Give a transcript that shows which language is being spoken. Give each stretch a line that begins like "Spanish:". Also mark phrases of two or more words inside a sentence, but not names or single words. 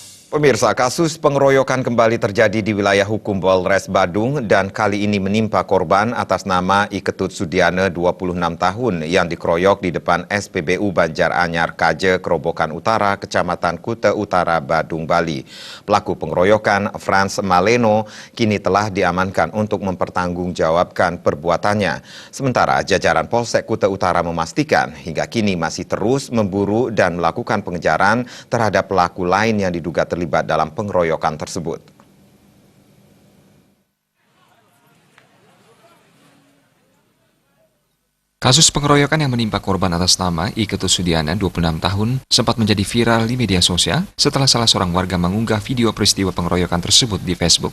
Indonesian: Pemirsa, kasus pengeroyokan kembali terjadi di wilayah hukum Polres Badung dan kali ini menimpa korban atas nama Iketut Sudiana 26 tahun yang dikeroyok di depan SPBU Banjar Anyar Kaje, Kerobokan Utara, Kecamatan Kuta Utara, Badung, Bali. Pelaku pengeroyokan, Frans Maleno, kini telah diamankan untuk mempertanggungjawabkan perbuatannya. Sementara jajaran Polsek Kuta Utara memastikan hingga kini masih terus memburu dan melakukan pengejaran terhadap pelaku lain yang diduga terlibat dalam pengeroyokan tersebut. Kasus pengeroyokan yang menimpa korban atas nama Iketut Sudiana, 26 tahun, sempat menjadi viral di media sosial setelah salah seorang warga mengunggah video peristiwa pengeroyokan tersebut di Facebook.